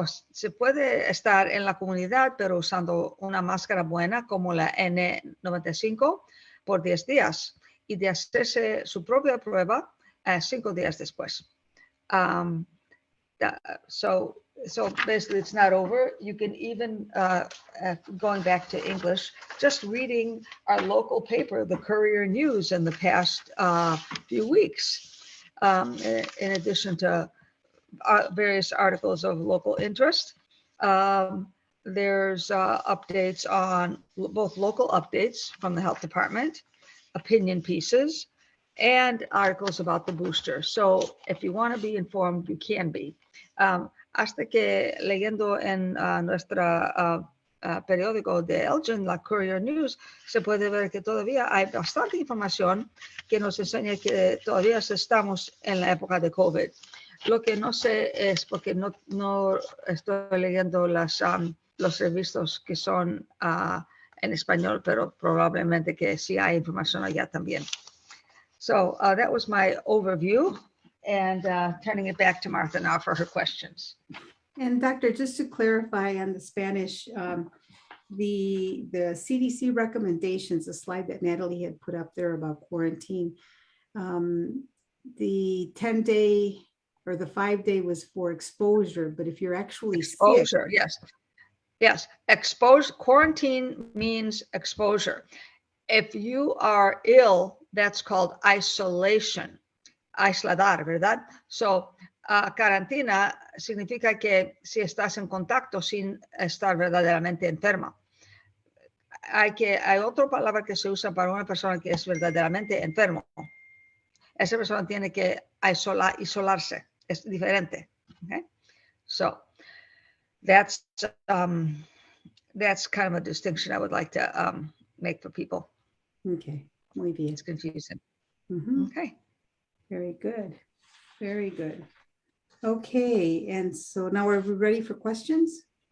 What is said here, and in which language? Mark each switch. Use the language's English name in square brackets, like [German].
[Spanish] se puede estar en la comunidad, pero usando una máscara buena como la N95 por 10 días y de hacerse su propia prueba 5 días después. [English] So basically it's not over. You can even, going back to English, just reading our local paper, the Courier News, in the past few weeks, in addition to various articles of local interest. There's updates on both local updates from the health department, opinion pieces, and articles about the booster. So if you want to be informed, you can be. [Spanish] Hasta que leyendo en nuestra periódico de Elgin, la Courier News, se puede ver que todavía hay bastante información que nos enseña que todavía estamos en la época de COVID. Lo que no sé es porque no estoy leyendo los revistos que son en español, pero probablemente que sí hay información allá también. [English] So that was my overview, and turning it back to Martha now for her questions. And Doctor, just to clarify on the Spanish, the CDC recommendations, the slide that Natalie had put up there about quarantine, the 10-day or the 5-day was for exposure, but if you're actually exposure, sick, yes, quarantine means exposure. If you are ill, that's called isolation, aisladar, [Spanish] ¿verdad? So, cuarentena significa que si estás en contacto sin estar verdaderamente enferma. Hay otra palabra que se usa para una persona que es verdaderamente enfermo. Esa persona tiene que isolarse. Es diferente. Okay? [English] So that's kind of a distinction I would like to make for people. [Spanish] Okay, muy bien. [English] It's confusing. Mhm. Okay. Very good. Very good. Okay, and so now are we ready for questions?